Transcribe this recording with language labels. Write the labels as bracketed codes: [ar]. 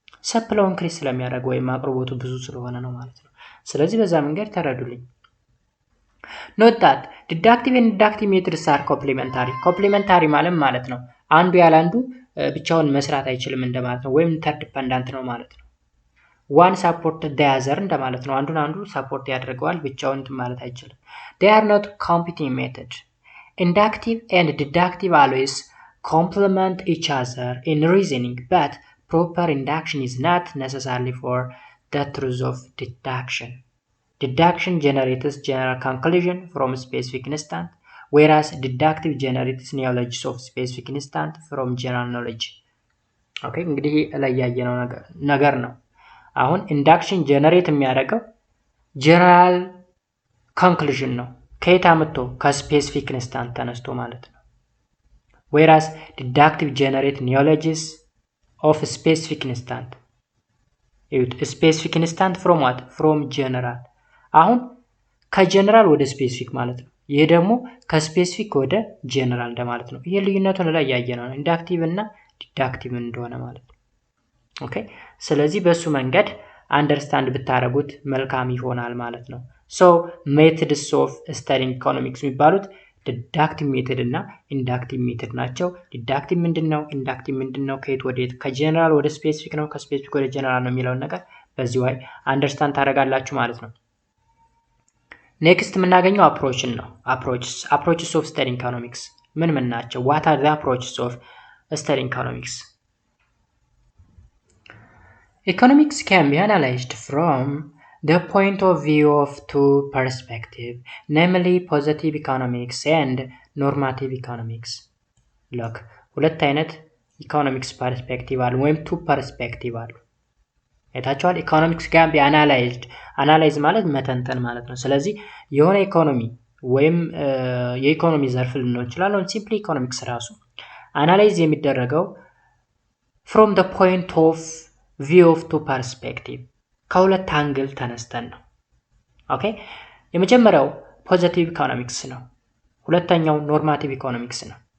[am] ሰፕላው ኢንክሪዝ ስለሚያደርግ ወይም አቅርቦቱ ብዙ ስለሆነ ነው ማለት ነው። ስለዚህ በዛ መንገድ ተረዱልኝ። [en] note that deductive and inductive methods are complementary. [am] complementary ማለት ነው አንዱ ያለ አንዱ ብቻውን መስራት አይችልም እንደማለት ነው፣ ወይም ኢንተርዲፔንዳንት ነው ማለት ነው። [en] one support the other [am] እንደማለት ነው። አንዱ ሰፖርት ያደርገዋል፣ ብቻውን ማለት አይችልም። [en] they are not competing method. inductive and deductive always complement each other in reasoning, but proper induction is not necessarily for the truth of deduction. Deduction generates general conclusion from specific instant, whereas deductive generates knowledge of specific instant from general knowledge. [am] ኦኬ እንግዲህ ላይ ያየነው ነገር ነው። አሁን ኢንዳክሽን ጀነሬት የሚያደርገው ጀነራል ኮንክሉዥን ነው። ከየት አመጣ? ከስፔሲፊክ ኢንስታንት ተነስቶ ማለት ነው። [en] whereas deductive generate knowledges of specific instant. [am] ስፔሲፊክ ኢንስታንት [en] from what? from general። [am] አሁን ከጀነራል ወደ ስፔሲፊክ ማለት ነው። ይሄ ደግሞ ከስፔሲፊክ ወደ ጀነራል እንደማለት ነው። ይሄ ልዩነቱን ላይ ያየነው ነው፣ ኢንዳክቲቭ እና ዲዳክቲቭ እንደሆነ ማለት ነው። ኦኬ ስለዚህ በሱ መንገድ አንደርስታንድ ብታረጉት መልካም ይሆናል ማለት ነው። [en] ሶ ሜተድስ ኦፍ ስተዲንግ ኢኮኖሚክስ [am] የሚባሉት ዲዳክቲቭ ሜተድ እና ኢንዳክቲቭ ሜተድ ናቸው። ዲዳክቲቭ ምንድነው? ኢንዳክቲቭ ምንድነው? ከየት ወዴት? ከጀነራል ወደ ስፔሲፊክ ነው፣ ከስፔሲፊክ ወደ ጀነራል ነው የሚለውን ነገር በዚህ ወይ አንደርስታንድ ታረጋላችሁ ማለት ነው። ኔክስት የምናገኘው አፕሮችን ነው። አፕሮችስ ኦፍ ስተዲንግ ኢኮኖሚክስ ምን ናቸው? [en] ዋት አር ዘ አፕሮችስ ኦፍ ስተዲንግ ኢኮኖሚክስ? Economics can be analyzed from the point of view of two perspectives, namely positive economics and normative economics. [am] Look, ሁለት አይነት ኢኮኖሚክስ ፐርስፔክቲቭ አሉ ወይም ቱ ፐርስፔክቲቭ አሉ። የታችኋል ኢኮኖሚክስ [en] can be analyzed። [am] አናላይዝ ማለት መተንተን ማለት ነው። ስለዚህ የሆነ ኢኮኖሚ ወይም የኢኮኖሚ ዘርፍ ልንለው እንችላለን። ሲምፕሊ ኢኮኖሚክስ ራሱ አናላይዝ የሚደረገው [en] from the point of view of two perspective [am] ከሁለት አንግል ተነስተን ነው። ኦኬ የመጀመሪያው ፖዚቲቭ ኢኮኖሚክስ ነው። ሁለተኛው ኖርማቲቭ ኢኮኖሚክስ ነው።